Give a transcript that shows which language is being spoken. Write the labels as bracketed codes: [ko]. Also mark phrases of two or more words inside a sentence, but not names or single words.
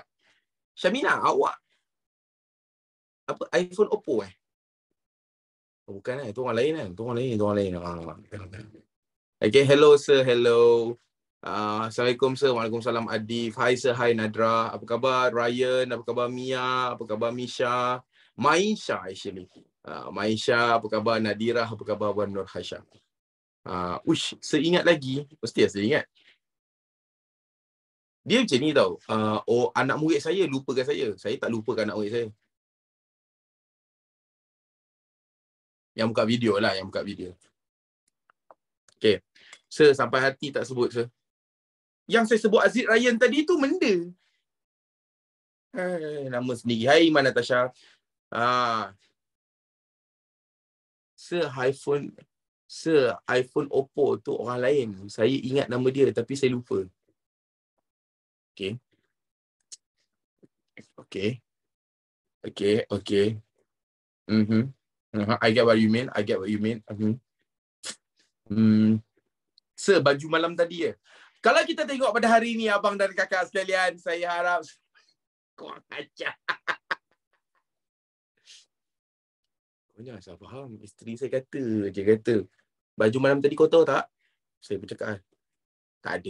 [ms] Syamina, awak apa iPhone Oppo bukan itu orang lain kan? Itu orang lain. [en] Okay, hello sir, hello. Assalamualaikum sir. Waalaikumsalam Adif. Hi sir, hi Nadra. [ms] Apa khabar Ryan? Apa khabar Mia? Apa khabar Misha? [en] Maisha actually. Maisha, [ms] apa khabar Nadira? Apa khabar Wan Nur Hasham? Saya ingat lagi. Mesti saya ingat. Dia macam ni tau. Anak murid saya lupakan saya. Saya tak lupakan anak murid saya. Yang buka video lah, Okay. Sir, sampai hati tak sebut, sir. Yang saya sebut Aziz Ryan tadi tu benda. Nama sendiri. Hai Iman Natasha. Sir, iPhone Oppo tu orang lain. Saya ingat nama dia tapi saya lupa. [en] Okay. I get what you mean. [ms] Sir, baju malam tadi Kalau kita tengok pada hari ni, abang dan kakak sekalian, saya harap korang ajar. Kau jangan salah faham. Isteri saya kata, baju malam tadi kau tahu tak? Saya bercakap, tak ada.